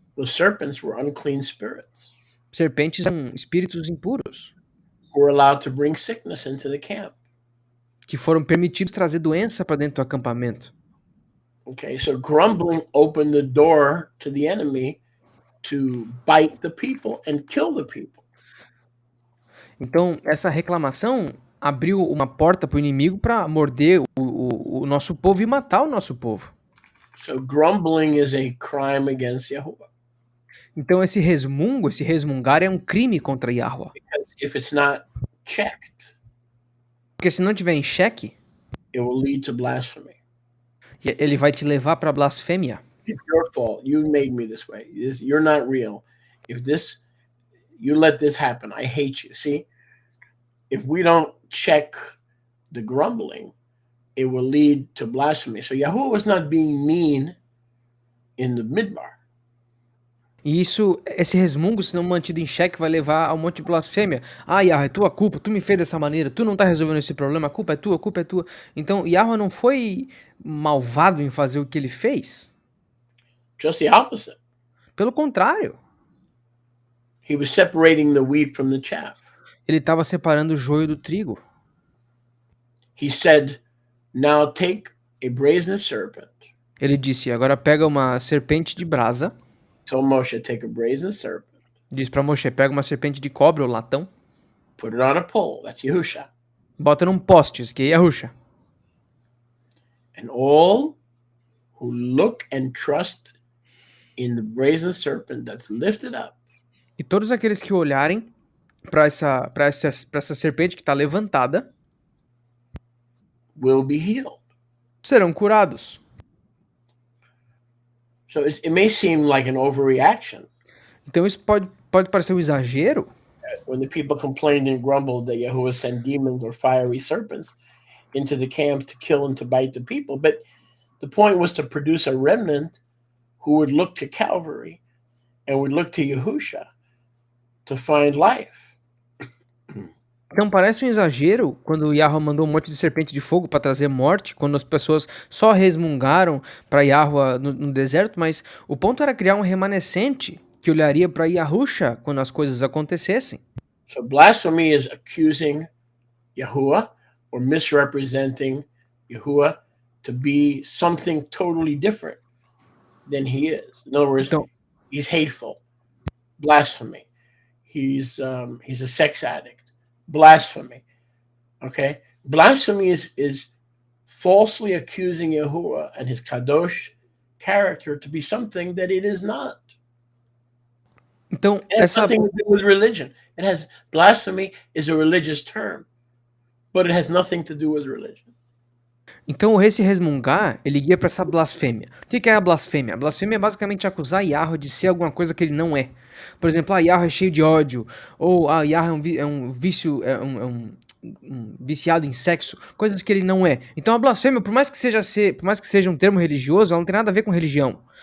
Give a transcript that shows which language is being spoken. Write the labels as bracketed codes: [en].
[en] The serpents were unclean spirits [pt] Serpentes eram espíritos impuros [en] who were allowed to bring sickness into the camp. [pt] que foram permitidos trazer doença para dentro do acampamento. [en] Okay, so grumbling opened the door to the enemy to bite the people and kill the people. [pt] Então, essa reclamação abriu uma porta para o inimigo para morder o nosso povo e matar o nosso povo. [en] So grumbling is a crime against Yahuwah. [pt] Então, esse resmungar é um crime contra Yahweh. [en] Because if it's not checked, [pt] Porque se não tiver em xeque, [en] it will lead to blasphemy. [pt] ele vai te levar para blasfêmia. [en] It's your fault. You made me this way. You're not real. If this, You let this happen. I hate you. See, if we don't check the grumbling, it will lead to blasphemy. So Yahuwah was not being mean in the midbar. [pt] E isso, esse resmungo, se não mantido em xeque, vai levar a um monte de blasfêmia. Ah, Yahweh, é tua culpa, tu me fez dessa maneira, tu não tá resolvendo esse problema, a culpa é tua, a culpa é tua. Então, Yahweh não foi malvado em fazer o que ele fez. [en] Just the opposite. [pt] Pelo contrário, [en] He was separating the wheat from the chaff. [pt] ele estava separando o joio do trigo. [en] He said, now take a brazen serpent. [pt] Ele disse, agora pega uma serpente de brasa. [en] Told Moshe, take a brazen serpent. [pt] Diz pra Moshe, pega uma serpente de cobre ou latão. [en] Put it on a pole. That's Yahusha. [pt] Bota num poste, isso aqui é Yahusha. [en] And all who look and trust in the brazen serpent that's lifted up [pt] E todos aqueles que olharem para essa serpente que está levantada [en] will be healed. [pt] serão curados. [en] So it may seem like an overreaction [pt] Então isso pode parecer um exagero [en] when the people complained and grumbled that Yahuwah sent demons or fiery serpents into the camp to kill and to bite the people. But the point was to produce a remnant who would look to Calvary and would look to Yahusha to find life. [pt] Então parece um exagero quando o Yahweh mandou um monte de serpente de fogo para trazer morte, quando as pessoas só resmungaram para Yahweh no deserto, mas o ponto era criar um remanescente que olharia para Yahusha quando as coisas acontecessem. [en] So blasphemy is accusing Yahuwah or misrepresenting Yahuwah to be something totally different than he is. In other words, [pt] Então, [en] he's hateful. Blasphemy. He's a sex addict. Blasphemy. Okay? Blasphemy is falsely accusing Yahuwah and his kadosh character to be something that it is not. [pt] então [en] It has nothing to do with religion. Blasphemy is a religious term, but it has nothing to do with religion. [pt] Então esse resmungar, ele guia para essa blasfêmia. O que é a blasfêmia? A blasfêmia é basicamente acusar Yahweh de ser alguma coisa que ele não é. Por exemplo, Yahweh é cheio de ódio, ou Yahweh é um vício, um viciado em sexo, coisas que ele não é. Então a blasfêmia, por mais que seja um termo religioso, ela não tem nada a ver com religião.